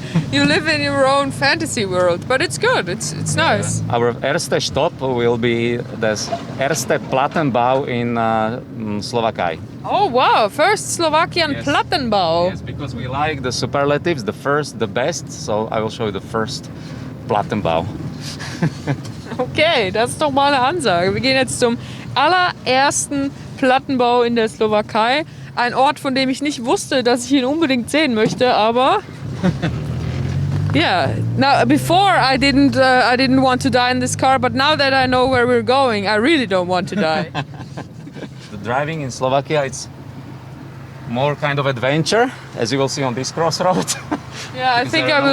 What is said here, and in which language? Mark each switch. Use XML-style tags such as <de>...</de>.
<en>You live in your own fantasy world, but it's good. It's nice. Our erste stop will be the erste Plattenbau in Slovakia. Oh wow! First Slovakian Yes. Plattenbau. Yes, because we like the superlatives, the first, the best. So I will show you the first Plattenbau.</en> <de>Okay, das ist doch mal eine Ansage. Wir gehen jetzt zum allerersten Plattenbau in der Slowakei. Ein Ort, von dem ich nicht wusste, dass ich ihn unbedingt sehen möchte, aber...</de> <en>Yeah. Now, before I didn't want to die in this car, but now that I know where we're going, I really don't want to die. The driving in Slovakia, it's more kind of adventure, as you will see on this crossroad. Yeah, I think There I are no</en>